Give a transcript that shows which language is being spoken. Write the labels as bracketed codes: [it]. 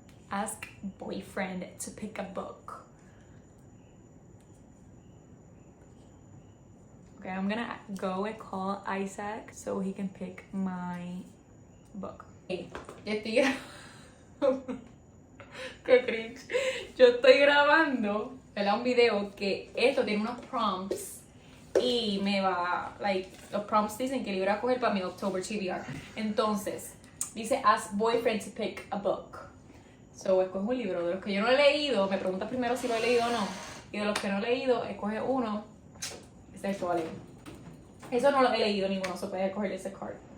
[en] Ask boyfriend to pick a book. Okay, I'm gonna go and call Isaac so he can pick my book. [es] Hey, qué cringe. Yo estoy grabando, ¿verdad? Un video que esto tiene unos prompts y me va, like, los prompts dicen que le iba a coger para mi October TBR. Entonces, dice [en] ask boyfriend to pick a book. [es] So, escoge un libro. De los que yo no he leído, me pregunta primero si lo he leído o no. Y de los que no he leído, escoge uno. Ese es el que va a leer. Eso no lo he leído ninguno, se puede escoger ese card.